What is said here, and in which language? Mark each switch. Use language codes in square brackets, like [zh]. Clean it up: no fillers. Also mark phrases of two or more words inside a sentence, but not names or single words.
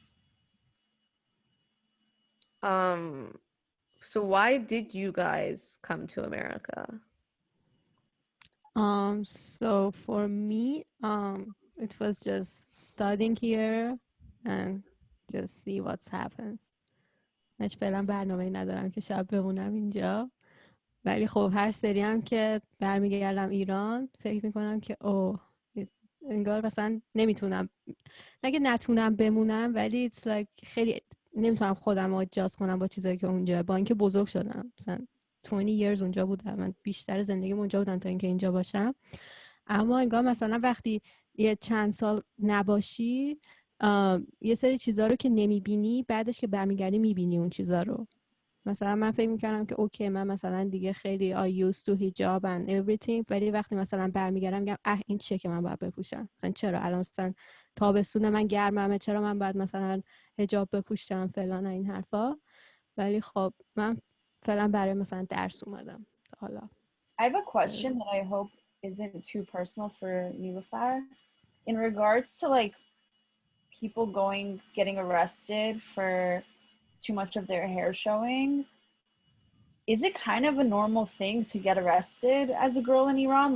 [en] So why did you guys come to America? So for me, it was just studying here and just see what's happened. [fa] هیچ فعلا برنامه‌ای ندارم که شب بمونم اینجا، ولی خب هر سری هم که برمیگردم ایران فکر میکنم که انگار مثلا نمیتونم، نه که نتونم بمونم، ولی [en] it's like [fa] خیلی نمیتونم خودم adjust کنم با چیزایی که اونجا، با اینکه بزرگ شدم مثلا 20 years اونجا بودم، من بیشتر زندگیم اونجا بودم تا اینکه اینجا باشم، اما انگار مثلا وقتی یه چند سال نباشی یه سری چیزا رو که نمیبینی، بعدش که برمیگردی میبینی اون چیزا رو. مثلا من فکر میکردم که اوکی من مثلا دیگه خیلی [en] I used to hijab and everything، [fa] ولی وقتی مثلا برمیگردم میگم این چیه که من باید بپوشم، مثلا چرا الان مثلا تابستون من گرممه، چرا من باید مثلا حجاب بپوشم فلان این حرفا. ولی خب من فعلا برای مثلا درس اومدم حالا. [en] I have a question that I hope isn't too personal for Niloufar. In regards to like people getting arrested for too much of their hair showing, is it kind of a normal thing to get arrested as a girl in Iran?